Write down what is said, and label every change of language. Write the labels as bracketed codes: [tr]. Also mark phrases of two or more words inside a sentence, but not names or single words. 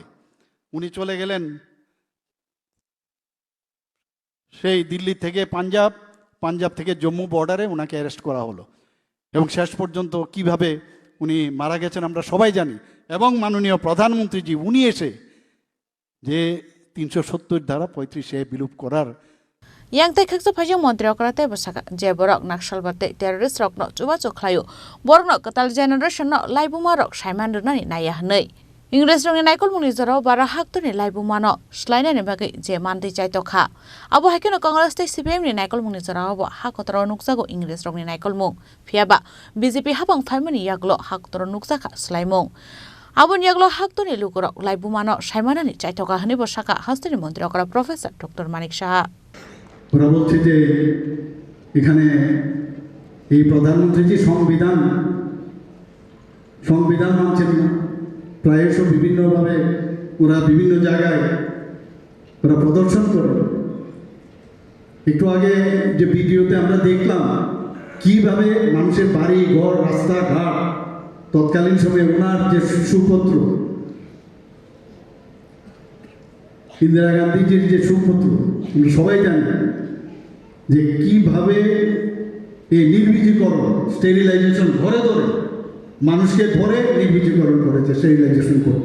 [bn] উনি চলে গেলেন সেই দিল্লি থেকে পাঞ্জাব, পাঞ্জাব থেকে জম্মু বর্ডারে ওনাকে অ্যারেস্ট করা হলো এবং শেষ পর্যন্ত কিভাবে উনি মারা গেছেন আমরা সবাই জানি। এবং মাননীয় প্রধানমন্ত্রীজি উনি এসে যে 370 ধারা 35A বিলুপ করার [trp] yang tei khaksa phajang mantri okrate basaka je borok nakshal bate terrorist rok no chuba chokhlayo borok no katal generation no laibuma rok saiman runani naya hnei Ingres rongni naikol muni jaro bara haktoni laibuma no slaina ni bagai je mandi chaito kha abo haikeno congress tei CPM ni naikol muni jaro abo hakotro nuksago Ingres rongni naikol mung phiaba BJP habang phaimani yaklo hakotro nuksaka slaimung abon yaklo haktoni lukorok laibuma no saimanani chaito kha hni bosaka hastoni mantri okra professor Dr. Manik Saha [bn] ওরা বলছে যে এখানে এই প্রধানমন্ত্রীজি সংবিধান মানছেন না, প্রায়শ বিভিন্নভাবে ওরা বিভিন্ন জায়গায় ওরা প্রদর্শন করে। একটু আগে যে ভিডিওতে আমরা দেখলাম কিভাবে মানুষের বাড়ি ঘর রাস্তাঘাট তৎকালীন সময়ে ওনার যে সুপুত্র ইন্দিরা গান্ধীজির যে সুপুত্র আমরা সবাই জানি যে কিভাবে এই নির্বীজীকরণ স্টেরিলাইজেশন ধরে মানুষকে ধরে নির্বীজীকরণ করেছে, স্টেরিলাইজেশন করত।